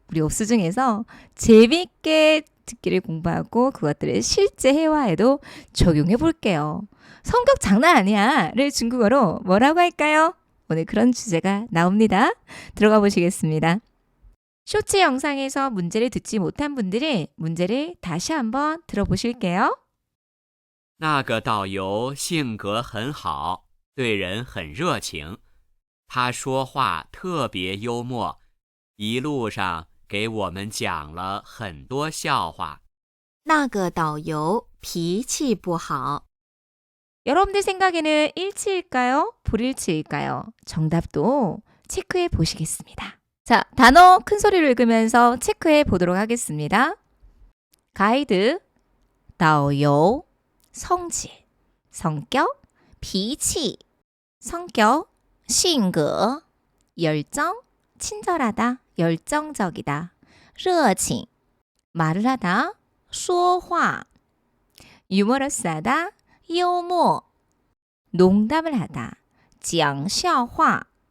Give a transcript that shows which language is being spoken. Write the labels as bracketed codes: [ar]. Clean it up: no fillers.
[ko] 우리 옵스 중에서 재밌게 듣기를 공부하고 그것들을 실제 회화에도 적용해 볼게요. 성격 장난 아니야를 중국어로 뭐라고 할까요? 오늘 그런 주제가 나옵니다. 들어가 보시겠습니다. 쇼츠 영상에서 문제를 듣지 못한 분들은 문제를 다시 한번 들어보실게요. [zh] 那个导游性格很好，对人很热情。他说话特别幽默，一路上给我们讲了很多笑话。那个导游脾气不好。 [ko] 여러분들 생각에는 일치일까요? 불일치일까요? 정답도 체크해 보시겠습니다. 자, 단어 큰 소리로 읽으면서 체크해 보도록 하겠습니다. 가이드, 导游, 성질, 성격, 脾气, 성격, 性格, 열정, 친절하다, 열정적이다, 热情, 말을 하다, 说话, 유머러스하다, 幽默, 농담을 하다, 讲笑话.